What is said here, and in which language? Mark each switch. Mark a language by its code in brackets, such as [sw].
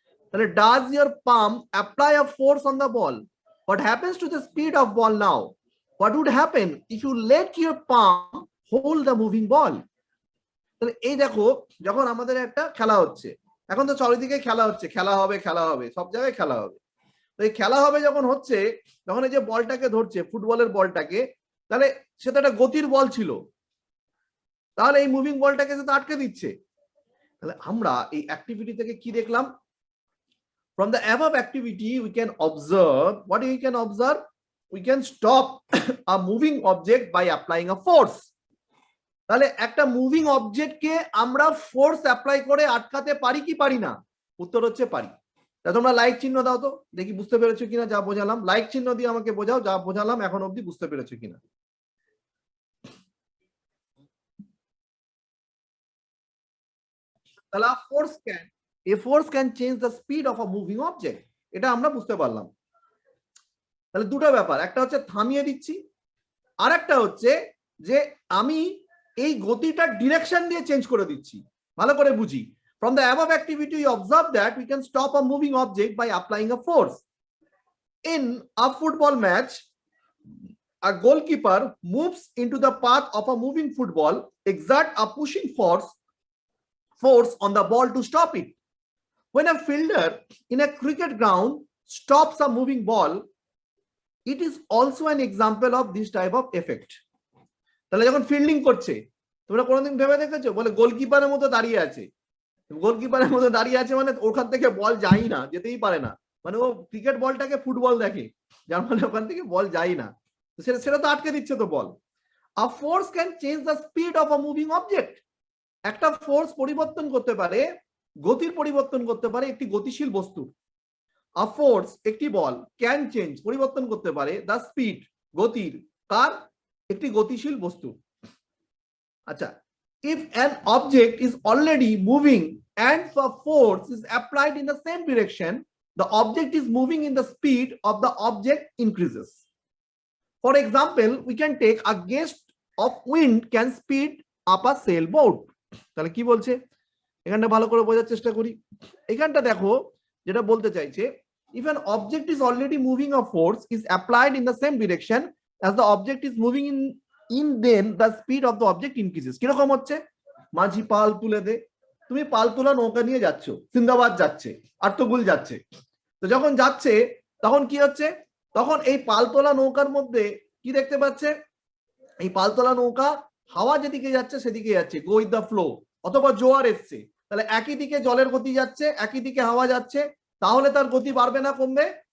[en] তাহলে does your palm apply a force on the ball? What happens to the speed of ball now? What would happen if you let your palm hold the moving ball? [bn] তাহলে এই দেখো, যখন আমাদের একটা খেলা হচ্ছে, এখন তো চারিদিকে খেলা হচ্ছে, খেলা হবে, খেলা হবে, সব জায়গায় খেলা হবে। তো এই খেলা হবে যখন হচ্ছে, যখন এই যে বলটাকে ধরছে, ফুটবলের বলটাকে, তাহলে সেটা একটা গতির বল ছিল, তাহলে এই মুভিং বলটাকে সেটা আটকে দিচ্ছে। তাহলে আমরা এই অ্যাক্টিভিটি থেকে কি দেখলাম? [en] From the above activity we can observe, what we can observe? We can stop a moving object by applying a force. [bn] তাহলে একটা মুভিং অবজেক্টকে আমরা ফোর্স অ্যাপ্লাই করে আটকাতে পারি কি পারি না? উত্তর হচ্ছে পারি। তা তোমরা লাইক চিহ্ন দাও তো, দেখি বুঝতে পেরেছো কিনা যা বোঝালাম। লাইক চিহ্ন দিয়ে আমাকে বোঝাও যা বোঝালাম এখন অবধি বুঝতে পেরেছো কিনা। [en] তাহলে a force can change the speed of a moving object, [bn] এটা আমরা বুঝতে পারলাম। তাহলে দুটো ব্যাপার, একটা হচ্ছে থামিয়ে দিচ্ছি, আর একটা হচ্ছে যে আমি এই গতিটার ডিরেকশন দিয়ে চেঞ্জ করে দিচ্ছি। ভালো করে বুঝি। [en] From the above activity we observe that we can stop a moving object by applying a force. In a football match, a goalkeeper moves into the path of a moving football, exert a pushing force on the ball to stop it. When a fielder in a cricket ground stops a moving ball, it is also an example of this type of effect. [bn] তাহলে যখন fielding করছে, তোমরা কোনোদিন ভেবে দেখেছো? বলে গোলকিপারের মতো দাঁড়িয়ে আছে, গোলকিপারের মতো দাঁড়িয়ে আছে মানে ওখান থেকে বল যায় না, যেতেই পারে না, মানে ও ক্রিকেট বলটাকে ফুটবল দেখে, যার মানে ওখান থেকে বল যায় না, সেটা তো আটকে দিচ্ছে তো বল। [en] A force can change the speed of a moving object. [bn] একটা ফোর্স পরিবর্তন করতে পারে, গতির পরিবর্তন করতে পারে একটি গতিশীল বস্তু। [en] A force, [bn] একটি বল, [en] can change, [bn] পরিবর্তন করতে পারে [en] the speed, [bn] গতির, কার? একটি গতিশীল বস্তু। [en] আচ্ছা, if an object is already moving and a force is applied in the same direction, the object is moving in the speed of the object increases. For example, we can take a gust of wind can speed up a sailboat. [bn] তাহলে কি বলছে এখানটা ভালো করে বোঝার চেষ্টা করি। এখানটা দেখো, যেটা বলতে চাইছে [en] if an object is already moving, a force is applied in the same direction as the object is moving in then the speed of the object increases. [bn] কিরকম হচ্ছে? মাঝি পাল তুলে দে, তুমি পাল তোলা নৌকা নিয়ে যাচ্ছ, সিন্দাবাদ যাচ্ছে, আর্তগুল যাচ্ছে, তো যখন যাচ্ছে তখন কি হচ্ছে, তখন এই পালতোলা নৌকার মধ্যে কি দেখতে পাচ্ছে, এই পালতোলা নৌকা হাওয়া যেদিকে যাচ্ছে সেদিকে যাচ্ছে, [en] go with the flow, [bn] অথবা জোয়ার এসছে, তাহলে একই দিকে জলের গতি যাচ্ছে, একই দিকে হাওয়া যাচ্ছে, তাহলে তার গতি বাড়বে না কমবে?